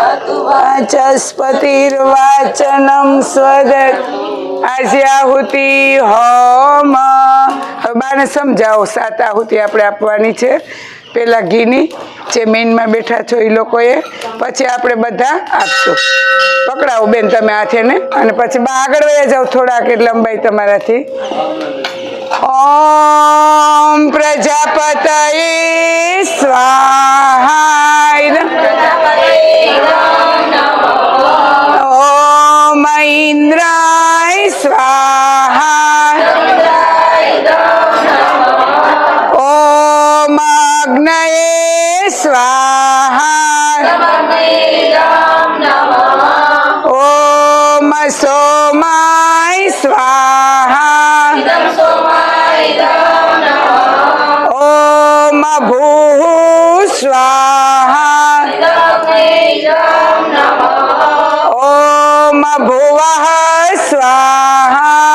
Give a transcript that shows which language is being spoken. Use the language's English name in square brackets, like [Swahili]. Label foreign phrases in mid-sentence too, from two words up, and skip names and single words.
[Sanskrit] વાચસ્પતિર્વાચનમ સ્વદત [Gujarati] આહુતિ હોમ હવે બાને સમજાવો 7 આહુતિ આપણે આપવાની છે પેલા ઘીની જે મેનમાં બેઠા છો એ લોકોએ પછી આપણે બધા આપશું પકડાવો બેન તમે હાથેને અને પછી બા આગળ વયા જાઓ થોડાક એટલે લંબાઈ તમારાથી [Sanskrit] ઓમ પ્રજાપતયે સ્વાહા ओम इंद्राय स्वाहा ओम अग्नये स्वाहा ओम सोमाय स्वाहा ओम भूः स्वाहा ओम भुवः स्वाहा